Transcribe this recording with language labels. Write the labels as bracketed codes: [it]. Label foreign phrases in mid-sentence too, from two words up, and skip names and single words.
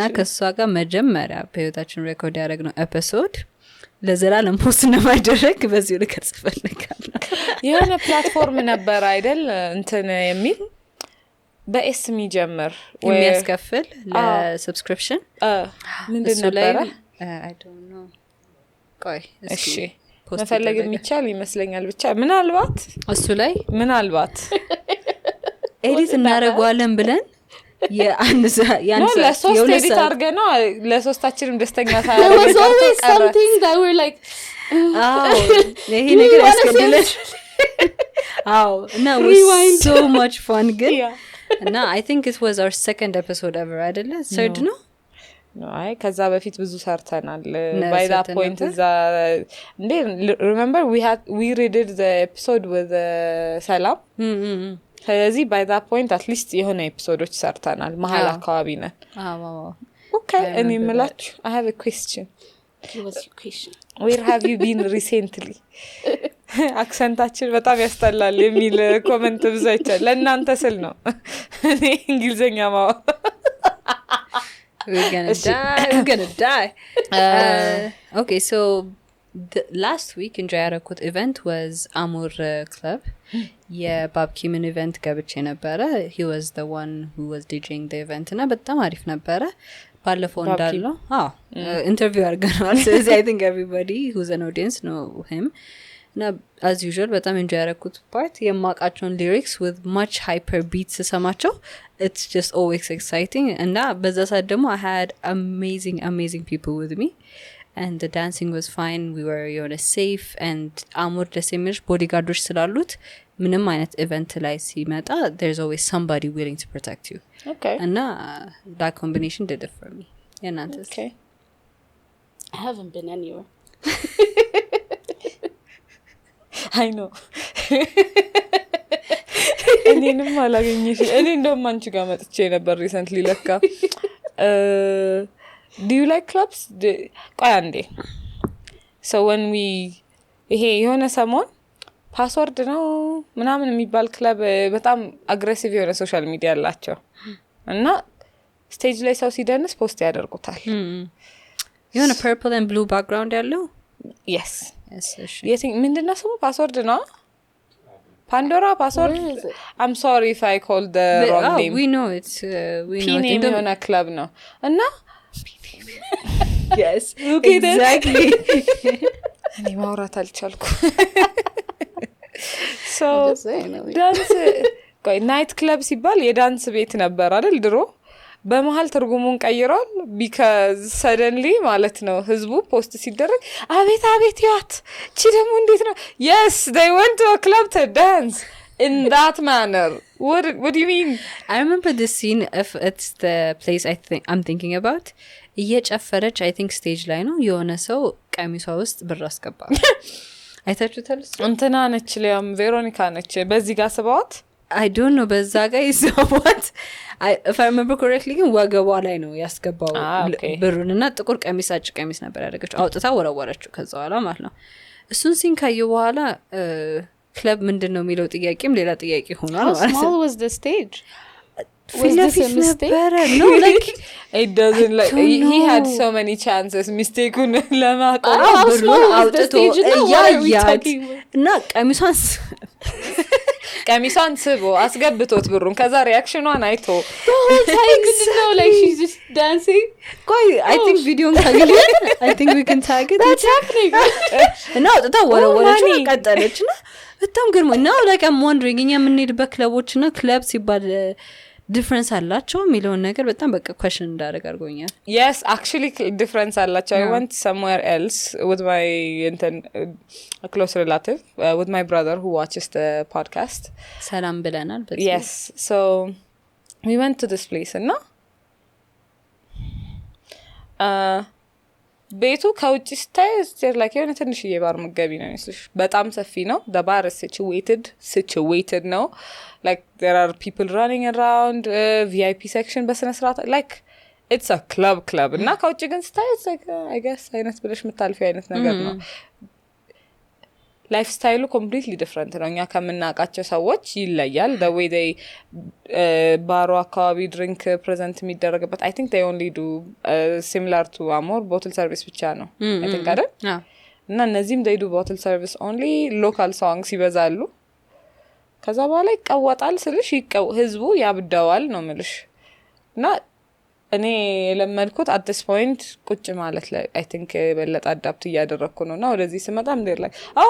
[am] ከሷ ጋር መጀመሪያ በህይወታችን ሬኮርድ ያደረግነው ኤፒሶድ ለዘላለም ፖስት እንደማይደረግ በዚሁ ልከጽ ፈልጋለሁ የሆነ ፕላትፎርም ነበር አይደል እንትን የሚል በኤስ የሚጀምር የሚያስከፍል ለሰብስክሪፕሽን ምንድን ነበር [en] I don't know ቆይ [am] እሺ መፈለግ የሚቻል ይመስለኛል ብቻ ምናልባት እሱ ላይ ምናልባት ኤዲት እናደርጋለን ብለን ለሶስት ኤዲት አድርገነው ለሶስታችንም ደስተኛ [en] there was always something that we're like [am] ይሄ ነገር ያስከድለሽ [en] no it was so much fun good እና I think it was our second episode ever አይደለ third no No, [am] ከዛ በፊት ብዙ ሰርተናል [en] by that point is remember we redid the episode with ሰላም ስለዚህ by that point at least [am] የሆነ ኤፒሶዶች ሰርተናል መሀል አካባቢ ነን [en] okay [am] እኔ የምላችሁ [en] I have a question. What's your question? Where have you been recently? [am] አክሰንታችን በጣም ያስጠላል የሚል ኮሜንት ብዙ አይቻል ለእናንተ ስል ነው እኔ እንግሊዘኛ ማው [en] we're gonna die okay so the last week in Jayarakut event was Amur Club [am] የባብ ኪምን event ገብቼ ነበረ [en] he was the one who was DJing the event [am] እና በጣም አሪፍ ነበረ ባለፈው እንዳለው ኢንተርቪው አድርገናል ስለዚህ [en] I think everybody who's an audience know him እና as usual [am] በጣም enjoy ያደረኩት part የማቃቸውን [en] lyrics with much hyper beats ሰማቸው it's just always exciting and [am] በዛ ሰዓት ደግሞ [en] I had amazing people with me and the dancing was fine we were safe and Amur ደስሚሽ bodyguards [am] ስላሉት ምንም አይነት event ላይ ሲመጣ [en] there's always somebody willing to protect you okay and that combination did it for me yeah okay I haven't been anywhere I know [am] እኔንም አላገኘሽ እኔ እንደውም አንቺ ጋር መጥቼ ነበር recently ለካ [en] do you like clubs [am] ቆይ አንዴ [en] so when we [am] ይሄ የሆነ ሰሞን ፓስወርድ ነው ምናምን የሚባል ክለብ በጣም አግሬሲቭ የሆነ [en] social media [am] አላቸው እና ስቴጅ ላይ ሰው ሲደንስ ፖስት ያደርጉታል [en] የሆነ purple and blue background ያለው yes [am] ምንድነው ስሙ ፓስወርድ ነው [en] Pandora password I'm sorry if I called the wrong name we know it's we know it in a club no and yes okay exactly [am] እኔ ማውራት አልቻልኩ [en] so dance [am] ቆይ [en] night club [am] ሲባል የዳንስ ቤት ነበር አይደል ድሮ በመሃል ትርጉሙን ቀይሯል [en] because suddenly [am] ማለት ነው ህዝቡ ፖስት ሲደረግ አቤት ያት እቺ ደግሞ እንዴት ነው [en] yes they went to a club to dance in that manner what do you mean I remember this scene if it's the place I'm thinking about እየጨፈረች I think stage [am] ላይ ነው የሆነ ሰው ቀሚሷ ውስጥ ብር አስገባ አይታችሁታል እንትና ነች ሊያም ቬሮኒካ ነች በዚህ ጋር ስባውት [en] I don't know [am] በዛ ጋር ይዘዋት [en] if I remember correctly [am] ግን ወገቧ ላይ ነው ያስገባው ብሩንና ጥቁር ቀሚስ አጭ ቀሚስ ነበር ያደረገችው አውጥታ ወረወረችው ከዛ በኋላ ማለት ነው እሱን ሲንካዩ በኋላ ክለብ ምንድነው የሚለው ጥያቄም ሌላ ጥያቄ ሆኗል ማለት ነው. [en] How small was the stage? Was this a mistake? No, like it doesn't like he had so many chances mistake-un ለማቆም [am] ብሩን አውጥቶ ያያት እና ቀሚሷን ስቦ አስገብቶት ብሩን ከዛ ሪአክሽኗን አይቶ [en] ነው like she's just dancing ቆይ I think video ካገኘ I think we can tag it that's happening [am] እና አውጥታ ወረወረችው ቀጠለችና በጣም ግርሞ [en] now like I'm wondering [am] እኛ የምንሄድበት ክለቦችና ክለብ ሲባል difference አላቸው የሚለውን ነገር በጣም በቃ question እንዳደረግ አድርጎኛል [en] yes actually difference አላቸው I went somewhere else with my a close relative with my brother who watches the podcast [am] ሰላም ብለናል [en] yes so we went to this place and [am] ቤቱ ከውጭ ስታይ [en] like [am] የሆነ ትንሽዬ ባር መገቢ ነው ይመስልሽ በጣም ሰፊ ነው [en] the bar is situated ነው like there are people running around VIP section [am] በስነ ስርዓት [en] like it's a club [am] እና ከውጭ ግን ስታይ [en] it's like I guess [am] አይነት ብለሽ የምታልፊው አይነት ነገር ነው [en] life style completely different [am] ነው እኛ ከምናቃቸው ሰዎች ይለያል [en] the way they [am] ባሮ አካባቢ [en] drink present [am] የሚደረግበት [en] I think they only do similar to Amur bottle service [am] ብቻ ነው [en] I think [am] አይደል እና እነዚህም [en] they do bottle service only local songs [am] ይበዛሉ ከዛ በኋላ ይቀወጣል ስልሽ ህዝቡ ያብደዋል ነው ምልሽ እና እኔ ለመድኩት [en] at this point [am] ቁጭ ማለት ላይ [en] I think [am] በለጣ አዳፕት ያደረኩ ነውና ወደዚህ ስመጣም [en] there like